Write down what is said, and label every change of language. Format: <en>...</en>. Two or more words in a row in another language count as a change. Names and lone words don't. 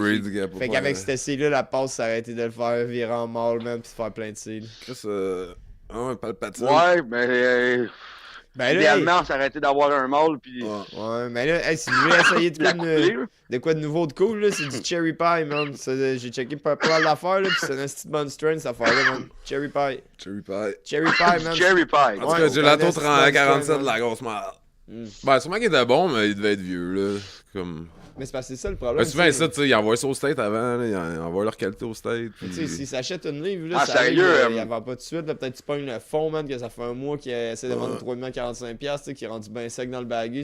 <fr>breed, gars. Fait qu'avec cette essai-là, la passe, ça aurait été de le faire virer en mâle, man, pis de faire plein de cils. Chris, ouais, pas le patine. Ouais, mais. Ben là, idéalement, ça aurait été d'avoir un mâle, puis. Ouais. ouais, mais là, hey, si vous voulez essayer la couper, là. de quoi de nouveau de cool, là, c'est du cherry pie, man. J'ai checké pas mal d'affaires, là, pis c'est un petit bonne strain, cette affaire-là, man. Cherry pie. Cherry pie. Cherry pie, man. Cherry pie. En tout Ouais, cas, Gelato on connaît 30 ce 47 qu'on de la grosse merde. Mm. Ben, sûrement qu'il était bon, mais il devait être vieux, là. Comme... Mais c'est parce que c'est ça le problème. Ben, souvent, tu sais. ça, tu sais, ils envoient ça au state avant, là. Ils envoient leur qualité au state. Tu sais, Puis... s'ils s'achètent une livre, là, Ah, ça arrive, sérieux, il y avait pas tout de suite, là, peut-être tu pognes le fond, man, que ça fait un mois qu'il essaie de vendre 3,45$, tu sais, qui est rendu bien sec dans le baggy.</fr>